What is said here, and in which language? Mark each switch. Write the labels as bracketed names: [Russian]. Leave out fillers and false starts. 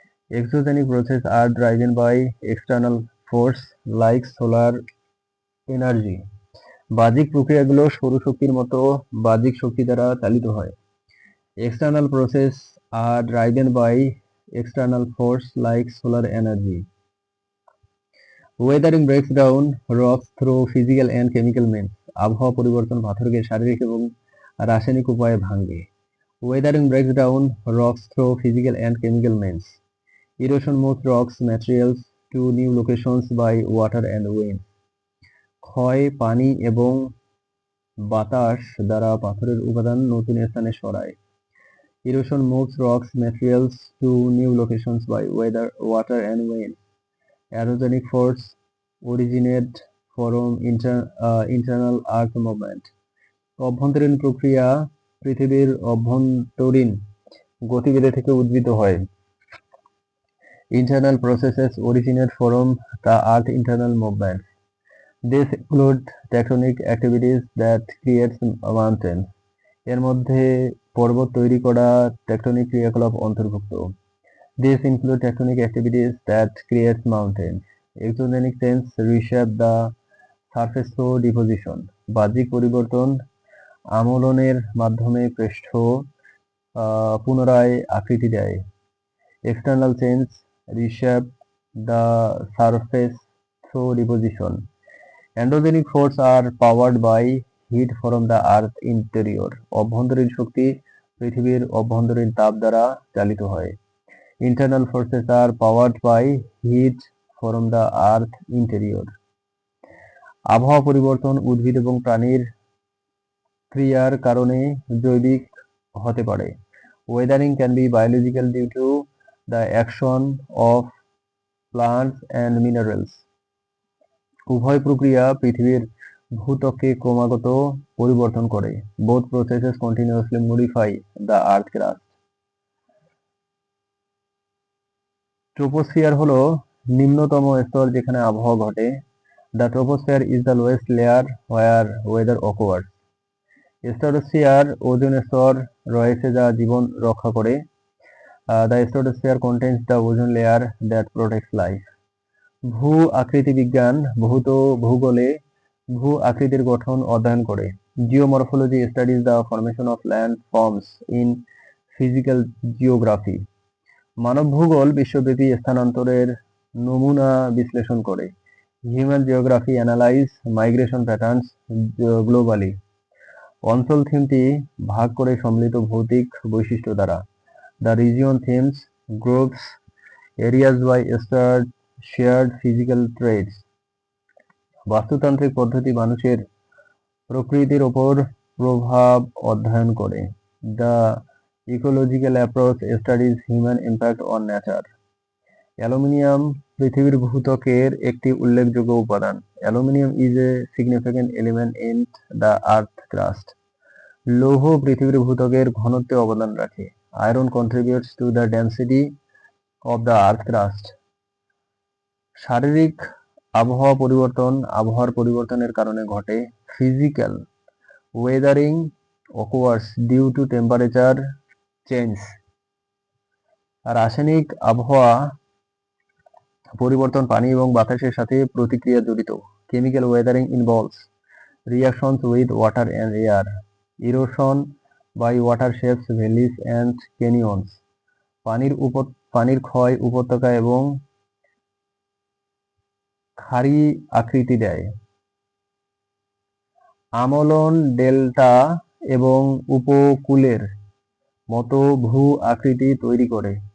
[English] Exogenic processes are driven by external force like solar energy. [Bangla] বাহ্যিক প্রক্রিয়াগুলো সৌরশক্তির মতো বাহ্যিক শক্তি দ্বারা চালিত হয়। [English] External processes are driven by external force like solar energy. Weathering breaks down rocks through physical and chemical means. [Bangla] আবহাওয়া পরিবর্তন পাথরকে শারীরিক এবং রাসায়নিক উপায়ে ভাঙে। [English] Weathering breaks down rocks through physical and chemical means. Erosion moves rocks materials to new locations by water and wind. [Bangla] ক্ষয় পানি এবং বাতাস দ্বারা পাথরের উপাদান নতুন স্থানে সরায়। [English] Erosion moves rocks materials to new locations by water and wind. Erogenic force originate from internal earth movement. [Bangla] অভ্যন্তরীণ প্রক্রিয়া পৃথিবীর অভ্যন্তরীণ গতিবেগে থেকে উদ্ভূত হয়। [English] Internal processes originate from the Earth's internal movements. These include tectonic activities that creates mountains. [Bangla] এর মধ্যে পর্বত তৈরি করা টেকটনিক ক্রিয়াকলাপ অন্তর্ভুক্ত। [English] These include tectonic activities that creates mountains. Exogenic change reshape the surface through deposition. [Bangla] বাহ্যিক পরিবর্তন আমলনের মাধ্যমে পৃষ্ঠ পুনরায় আকৃতি দেয়। [English] External change reshape the surface through deposition. Endogenic forces are powered by heat from the earth interior. [Bangla] অভ্যন্তরীণ শক্তি পৃথিবীর অভ্যন্তরীণ তাপ দ্বারা চালিত হয়। [English] Internal forces are powered by heat from the earth interior. [Bangla] আবহাওয়া পরিবর্তন উদ্ভিদ এবং প্রাণীর ক্রিয়ার কারণে জৈবিক হতে পারে। [English] Weathering can be biological due to the action of plants and minerals. [Bangla] উভয় প্রক্রিয়া পৃথিবীর ভূত্বককে ক্রমাগত পরিবর্তন করে। [English] Both processes continuously modify the earth crust. [Bangla] Troposphere হলো নিম্নতম স্তর যেখানে আবহাওয়া ঘটে। [English] The troposphere is the lowest layer where weather occurs. [Bangla] Stratosphere ozone স্তর রয়েছে যা জীবন রক্ষা করে। [English] The stratosphere contains the ozone layer that protects life. [Bangla] ভূ আকৃতি বিজ্ঞান ভূগোলে ভূ আকৃতির গঠন অধ্যয়ন করে। [English] Geomorphology studies the formation of landforms in physical geography. [Bangla] মানব ভূগোল বিশ্বব্যাপী স্থানান্তরের নমুনা বিশ্লেষণ করে। [English] Human geography analyze migration patterns globally. [Bangla] অঞ্চল থিমটি ভাগ করে সম্মিলিত ভৌতিক বৈশিষ্ট্য দ্বারা। [English] The region themes groups areas by shared physical traits. [Bangla] বাস্তুতান্ত্রিক পদ্ধতি মানুষের প্রকৃতির ওপর প্রভাব অধ্যয়ন করে। [English] The ecological approach studies human impact on nature. [Bangla] Aluminium পৃথিবীর ভূত্বকের একটি উল্লেখযোগ্য উপাদান। [English] Aluminium is a significant element in the earth crust. [Bangla] লৌহ পৃথিবীর ভূত্বকের ঘনত্বে অবদান রাখে। [English] Iron contributes to the density of the earth crust. [Bangla] শারীরিক আবহাওয়ার পরিবর্তনের কারণে ঘটে। [English] Physical weathering occurs due to temperature change. [Bangla] রাসায়নিক আবহাওয়া পরিবর্তন পানি এবং বাতাসের সাথে প্রতিক্রিয়া জড়িত। [English] Chemical weathering involves reactions with water and air. Erosion by water shapes valleys and canyons. [Bangla] পানির ক্ষয় উপত্যকা এবং খাড়ি আকৃতি দেয়। আমলন ডেল্টা এবং উপকূলের মতো ভূ আকৃতি তৈরি করে।